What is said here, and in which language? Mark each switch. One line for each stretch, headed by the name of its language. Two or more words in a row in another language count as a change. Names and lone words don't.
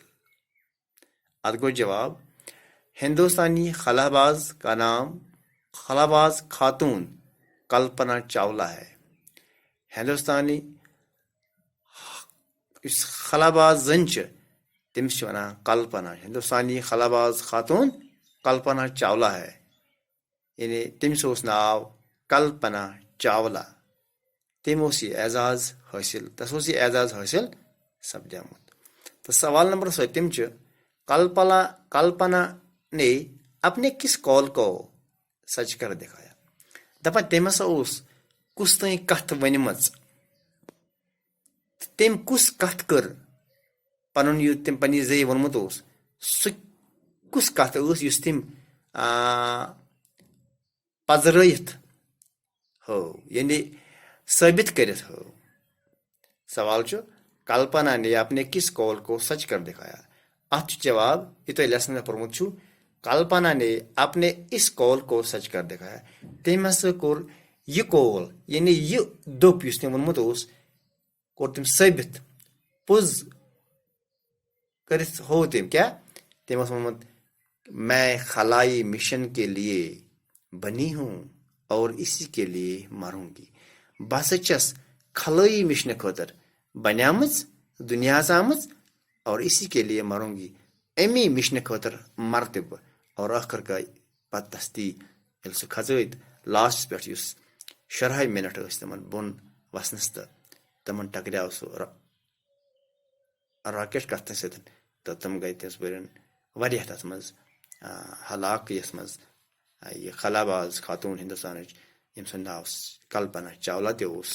Kashmiri: اتھ گوٚو جواب
Urdu: ہندوستانی خلا باز کا نام خلا باز خاتون کلپنا چاولہ ہے.
Kashmiri: ہندوستانی یُس خلا باز زٔنۍ چھِ تٔمِس چھِ ونان کلپنا.
Urdu: ہندوستانی خلا باز خاتون کلپنا چاولہ ہے
Kashmiri: یعنی تٔمِس اوس ناو کلپنا چاولہ. تٔمۍ اوس یہِ اعزاز حٲصِل تس اوس یہِ اعزاز حٲصِل سپدیومُت. تہٕ سوال نمبر 7 چھُ
Urdu: کلپنا نے اپنے کس کال کو سچ کر دکھایا.
Kashmiri: دپان تٔمۍ ہسا اوس کُس تانۍ کتھ ؤنمٕژ تٔمۍ کُس کتھ کٔر پنُن یہِ تٔمۍ پننہِ ذریعہِ ووٚنمُت اوس سُہ کُس کتھ ٲس یُس تٔمۍ پزرٲیِتھ ہٲو یعنی ثٲبت کٔرِتھ ہٲو. سوال چھُ
Urdu: کلپنا نے اپنے کس کال کو سچ کر دکھایا.
Kashmiri: اتھ چھُ جواب یہِ تۄہہِ لیسنس منٛز پوٚرمُت چھُ
Urdu: کلپنا نے اپنے اس کال کو سچ کر دکھایا.
Kashmiri: تٔمۍ ہسا کوٚر یہِ کول یعنی یہِ دوٚپ یُس تٔمۍ ووٚنمُت اوس کوٚر تٔمۍ ثٲبت پوٚز کٔرِتھ ہوو تٔمۍ کیٛاہ تٔمۍ اوس ووٚنمُت
Urdu: میں خلائی مشن کے لیے بنی ہوں اور اسی کے لیے مروں گی.
Kashmiri: بہٕ ہسا چھس خلٲیی مشنہٕ خٲطرٕ بنیٛامٕژ دُنیاہس آمٕژ
Urdu: اور اسی کے لیے مروں گی.
Kashmiri: امی مشنہٕ خٲطرٕ مرٕ تہِ بہٕ. اور ٲخٕر گٔے پتہٕ تصدیٖق ییٚلہِ سُہ کھژٲے لاسٹس پٮ۪ٹھ یُس 14 منٹ ٲسۍ تِمن بۄن وسنس تہٕ تِمن ٹکریو سُہ راکیٹ کتھِ سۭتۍ تہٕ تِم گٔے تصویٖرن واریاہ تتھ منٛز ہلاک یتھ منٛز یہِ خلا باز خاتون ہندوستانٕچ ییٚمہِ سُنٛد ناو کلپنا چاولہ تہِ اوس.